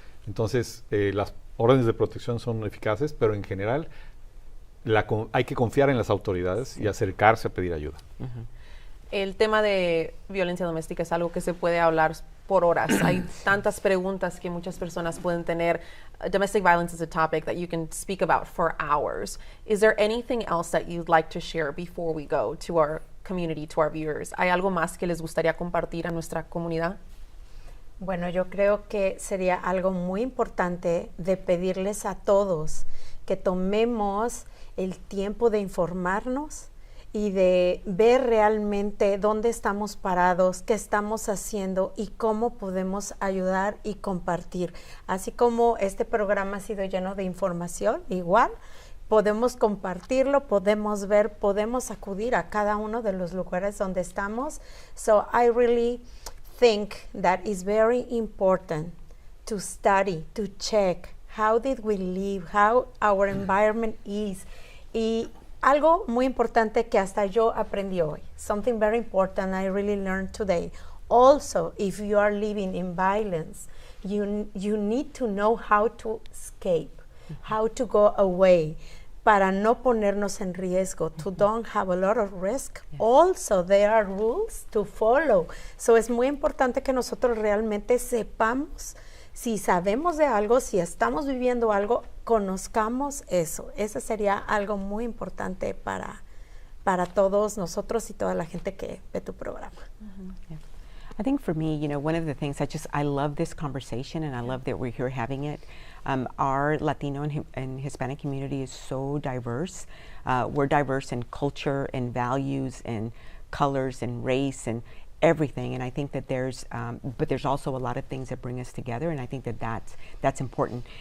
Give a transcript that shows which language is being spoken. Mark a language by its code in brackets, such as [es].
[es] Entonces las órdenes de protección son eficaces, pero en general hay que confiar en las autoridades y acercarse a pedir ayuda. El tema de violencia doméstica es algo que se puede hablar por horas. Hay tantas preguntas que muchas personas pueden tener. [en] Domestic violence is a topic that you can speak about for hours. Is there anything else that you'd like to share before we go to our community, to our viewers? [es] ¿Hay algo más que les gustaría compartir a nuestra comunidad? Bueno, yo creo que sería algo muy importante de pedirles a todos que tomemos el tiempo de informarnos y de ver realmente dónde estamos parados, qué estamos haciendo y cómo podemos ayudar y compartir. Así como este programa ha sido lleno de información, igual podemos compartirlo, podemos ver, podemos acudir a cada uno de los lugares donde estamos. [en] So I really think that it's very important to study, to check how did we live, how our environment is. [es] Y algo muy importante que hasta yo aprendí hoy, [en] something very important I really learned today. Also, if you are living in violence, you need to know how to escape, how to go away, [es] para no ponernos en riesgo, [en] to don't have a lot of risk. Yes. Also, there are rules to follow. [es] So es muy importante que nosotros realmente sepamos, si sabemos de algo, si estamos viviendo algo, conozcamos eso. Eso sería algo muy importante para todos nosotros y toda la gente que ve tu programa. [en] Yeah. I think for me, one of the things I love this conversation and I love that we're here having it. Our Latino and Hispanic community is so diverse. We're diverse in culture and values and colors and race and everything, and I think that but there's also a lot of things that bring us together, and I think that that's important.